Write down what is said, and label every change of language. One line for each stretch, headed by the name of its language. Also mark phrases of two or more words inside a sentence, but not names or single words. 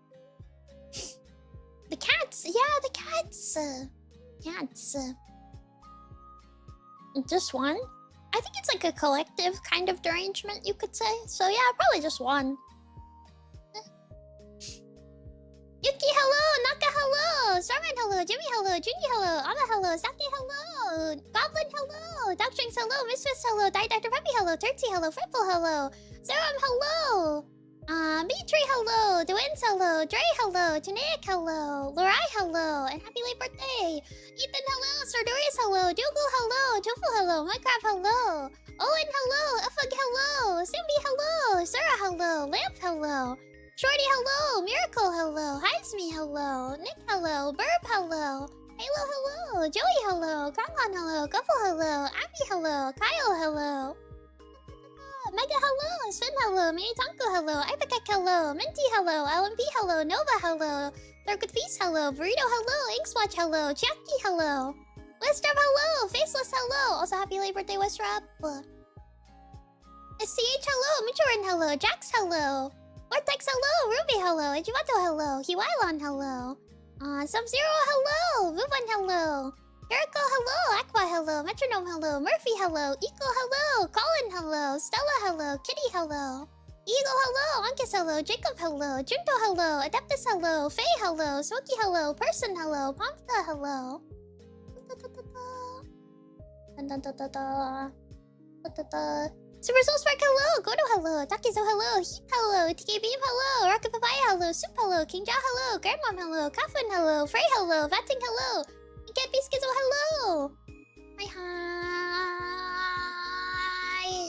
English: The cats, yeah, the cats. Cats. Just one? I think it's like a collective kind of derangement, you could say. So yeah, probably just one. Yuki, hello! Naka, hello! Starman, hello! Jimmy, hello! Junie, hello! Ama, hello! Saki, hello! Goblin, hello! Doctrings, hello! Mistress, hello! Dr. Peppy, hello! Turtsy, hello! Fripple, hello! Serum, hello! Beatree, hello! Dwayne, hello! Dre, hello! Tanaic, hello! Lorai, hello! And happy late birthday! Ethan, hello! Sardorius, hello! Dougal, hello! Tofu, hello! Minecraft, hello! Owen, hello! Ufug, hello! Simbi, hello! Sarah, hello! Lamp, hello! Shorty, hello! Miracle, hello! Heisme, hello! Nick, hello! Burb, hello! Halo, hello! Joey, hello! Kronglon, hello! Guffle, hello! Abby, hello! Kyle, hello! Mega, hello! Sven, hello! Mini Tonko, hello! Ipacek, hello! Minty, hello! LMP, hello! Nova, hello! Dark with Feast, hello! Burrito, hello! Inkswatch, hello! Jackie, hello! Westrap, hello! Faceless, hello! Also, happy late birthday, Westrap! SCH, hello! Michorin, hello! Jax, hello! Vortex, hello! Ruby, hello! Ijimato, hello! Hiwailon, hello! Sub-Zero, hello! Vuvan, hello! Jericho, hello! Aqua, hello! Metronome, hello! Murphy, hello! Eco, hello! Colin, hello! Stella, hello! Kitty, hello! Eagle, hello! Ankus, hello! Jacob, hello! Junto, hello! Adeptus, hello! Faye, hello! Smokey, hello! Person, hello! Pomfta, hello! Super Soul Spark, hello! Godo, hello! Takizo, hello! Heap, hello! TK Beam, hello! Rocket Papaya, hello! Soup, hello! King Ja, hello! Grandmom, hello! Coffin, hello! Frey, hello! Vatting, hello! Get Biscuits, hello! Hi, hi!